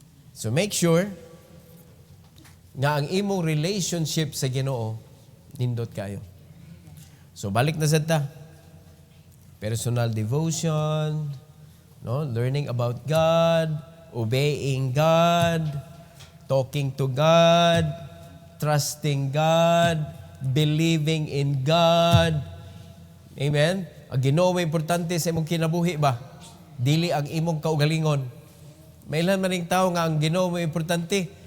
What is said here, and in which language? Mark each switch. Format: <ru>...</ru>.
<ceb>So make sure nga ang imong relationship sa Ginoo nindot kayo. So balik na sad ta.</ceb> <en>Personal devotion, no, learning about God, obeying God, talking to God, trusting God, believing in God. Amen?</en> <ceb>Ang Ginoo may importante sa imong kinabuhi ba? Dili ang imong kaugalingon. May ilan maning tao nga ang Ginoo may importante.</ceb>